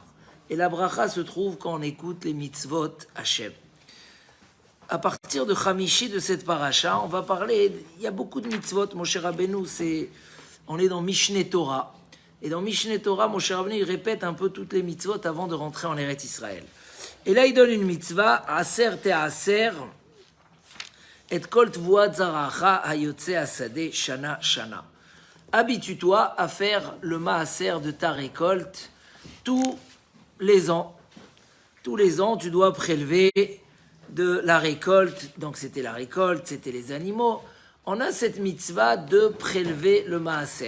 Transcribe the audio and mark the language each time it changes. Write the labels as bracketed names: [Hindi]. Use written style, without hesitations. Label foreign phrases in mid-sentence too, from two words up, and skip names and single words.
[French] Et la bracha se trouve quand on écoute les [Hebrew] מצוות השם. [French] À partir de Chamishi, de cette paracha, on va parler, il y a beaucoup de mitzvot, Moshe Rabbeinu, on est dans Mishneh Torah. Et dans Mishneh Torah, Moshe Rabbeinu, il répète un peu toutes les mitzvot avant de rentrer en Eretz Israël. Et là, il donne une mitzvah, [Hebrew] עשר תעשר את כל תבואת זרעך היוצא השדה שנה שנה. [French] Habitue-toi à faire le maaser de ta récolte tous les ans. Tous les ans, tu dois prélever de la récolte. Donc, c'était la récolte, c'était les animaux. On a cette mitzvah de prélever le maaser.